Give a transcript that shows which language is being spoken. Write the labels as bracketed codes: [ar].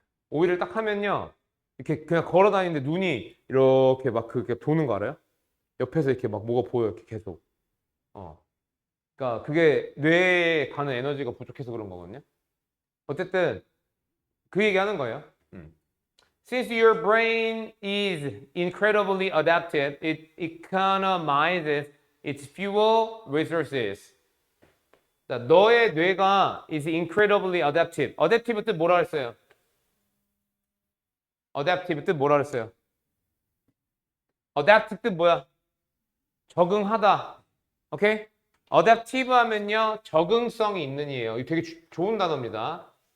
[ko] 5일을 딱 하면요. 이렇게 그냥 걸어 다니는데 눈이 이렇게 막 그게 도는 거 알아요? 옆에서 이렇게 막 뭐가 보여 이렇게 계속. 그러니까 그게 뇌에 가는 에너지가 부족해서 그런 거거든요. 어쨌든 그 얘기 하는 거예요. [en] Since your brain is incredibly adaptive, it economizes its fuel resources. [ko] 자, 너의 뇌가 [en] is incredibly adaptive. [ko] adaptive 뜻 뭐라 했어요? adaptive 뜻 뭐라 했어요? adapt 뜻 뭐야? 적응하다. 오케이? adaptive 하면요. 적응성이 있는 이에요. 이거 되게 좋은 단어입니다.